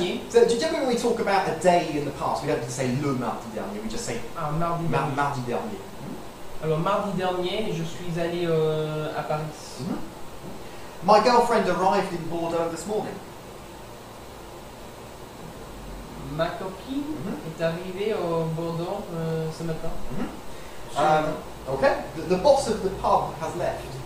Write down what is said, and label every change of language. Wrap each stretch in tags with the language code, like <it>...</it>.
<en>So generally when we talk about a day in the past, we don't have to say</en> <fr>le mardi dernier,</fr> <en>we just say</en> <fr>Mardi dernier. mardi dernier. Alors mardi dernier, je suis allé à Paris.</fr> <en>My girlfriend arrived in Bordeaux this morning.</en> <fr>Ma copine est arrivée au Bordeaux ce matin.</fr> <en>Okay, the boss of the pub has left.</en>